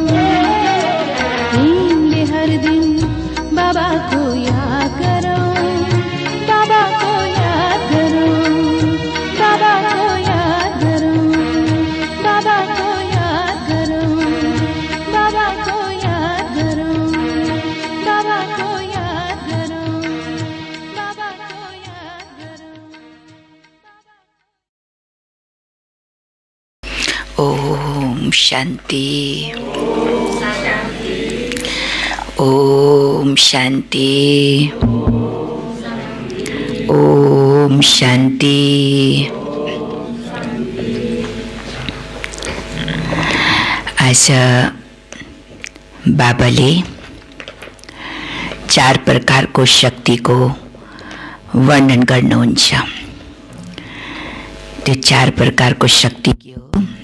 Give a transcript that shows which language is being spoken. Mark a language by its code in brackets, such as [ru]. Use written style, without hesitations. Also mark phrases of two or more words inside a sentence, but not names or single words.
[ne] प्रेमले हर दिन बाबा को याद गरौँ, बाबा को याद गरौँ, बाबा को याद गरौँ, बाबा को याद गरौँ, बाबा को याद गरौँ, बाबा को याद गरौँ, बाबा को याद गरौँ। ओम शांति, ओम शांति, ओम शांति। आज बाबाले 4 प्रकारको शक्तिको वर्णन गर्नुहुन्छ। त्यो 4 प्रकारको शक्ति के हो?